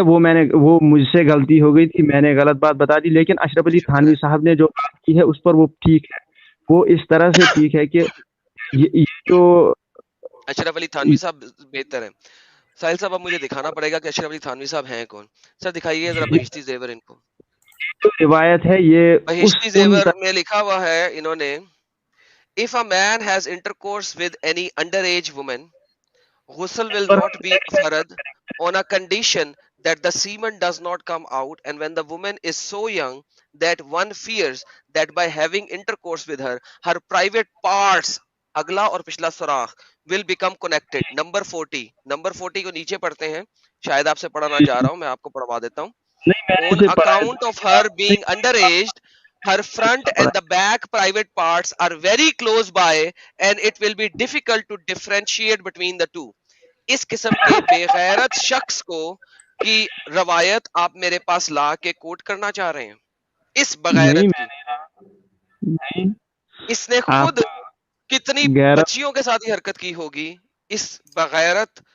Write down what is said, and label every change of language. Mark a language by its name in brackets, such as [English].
[Urdu] وہ مجھ سے غلطی ہو گئی تھی، میں نے غلط بات بتا دی. لیکن اشرف علی تھانوی صاحب نے جو بات کی ہے اس پر وہ ٹھیک ہے. وہ اس طرح سے ٹھیک ہے کہ یہ جو اشرف علی تھانوی صاحب بہتر ہے. ساحل صاحب اب مجھے دکھانا پڑے گا کہ اشرف علی تھانوی صاحب ہیں کون. سر دکھائیے ذرا بہشتی زیور. ان کو جو روایت ہے یہ بہشتی زیور میں لکھا ہوا ہے انہوں نے، [English] if a man has intercourse with any underage woman, ghusl will not be farad on a condition that the semen does not come out, and when the woman is so young that one fears that by having intercourse with her, her private parts [Urdu] اگلا اور پچھلا سوراخ [English] will become connected. [Urdu] Number 40 کو نیچے پڑھتے ہیں، شاید آپ سے پڑھنا چاہ رہا ہوں، میں آپ کو پڑھوا دیتا ہوں. [English] On account of her being underage, her front and the back private parts are very close by and it will be difficult to differentiate between the two. [Urdu] اس قسم کے بے غیرت شخص کو کی روایت آپ میرے پاس لا کے کوٹ کرنا چاہ رہے ہیں. اس بغیرت کی اس نے خود کتنی بچیوں کے ساتھ ہی حرکت کی ہوگی اس بغیرت.